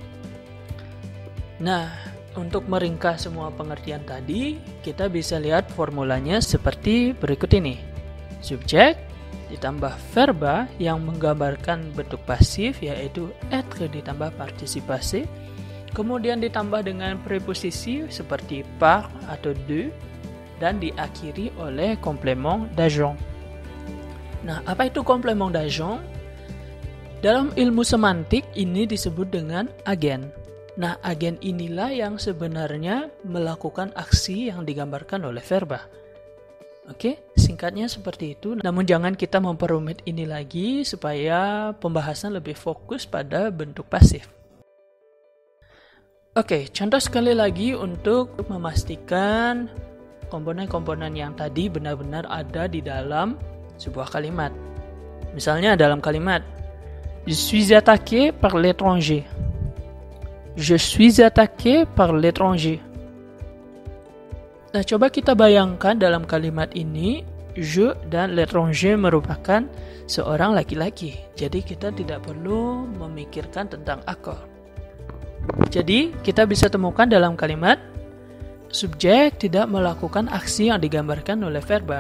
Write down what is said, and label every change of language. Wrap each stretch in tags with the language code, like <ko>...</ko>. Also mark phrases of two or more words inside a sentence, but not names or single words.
<id>Nah, untuk meringkas semua pengertian tadi, kita bisa lihat formulanya seperti berikut ini. Subjek ditambah verba yang menggambarkan bentuk pasif, yaitu être ditambah partisipasi, kemudian ditambah dengan preposisi seperti par atau de, dan diakhiri oleh</id> <fr>complément d'agent.</fr> <id>Nah, apa itu</id> <fr>complément d'agent?</fr> <id>Dalam ilmu semantik ini disebut dengan agen. Nah, agen inilah yang sebenarnya melakukan aksi yang digambarkan oleh verba. Oke, singkatnya seperti itu. Namun jangan kita memperumit ini lagi supaya pembahasan lebih fokus pada bentuk pasif. Oke, contoh sekali lagi untuk memastikan komponen-komponen yang tadi benar-benar ada di dalam sebuah kalimat. Misalnya dalam kalimat</id> <fr>Je suis attaqué par l'étranger. Je suis attaqué par l'étranger.</fr> <id>Nah, coba kita bayangkan dalam kalimat ini, je dan l'étranger merupakan seorang laki-laki. Jadi kita tidak perlu memikirkan tentang akor. Jadi kita bisa temukan dalam kalimat, subjek tidak melakukan aksi yang digambarkan oleh verba.</id>